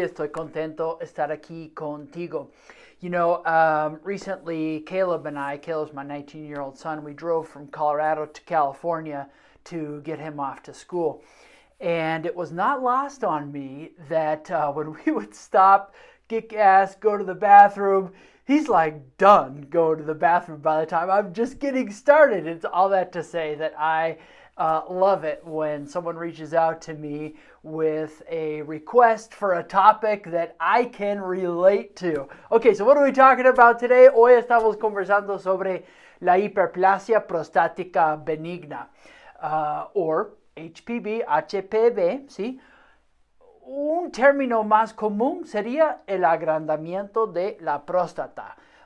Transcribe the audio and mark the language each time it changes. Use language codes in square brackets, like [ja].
[es] Estoy contento de estar aquí contigo. [en] You know, recently Caleb's my 19-year-old son, we drove from Colorado to California to get him off to school. And it was not lost on me that when we would stop, get gas, go to the bathroom, he's like done going to the bathroom by the time I'm just getting started. It's all that to say that I love it when someone reaches out to me with a request for a topic that I can relate to. Okay, so what are we talking about today? [es] Hoy estamos conversando sobre la hiperplasia prostática benigna, [en] or HPV, HPV, [es] ¿sí? Un término más común sería el agrandamiento de la próstata.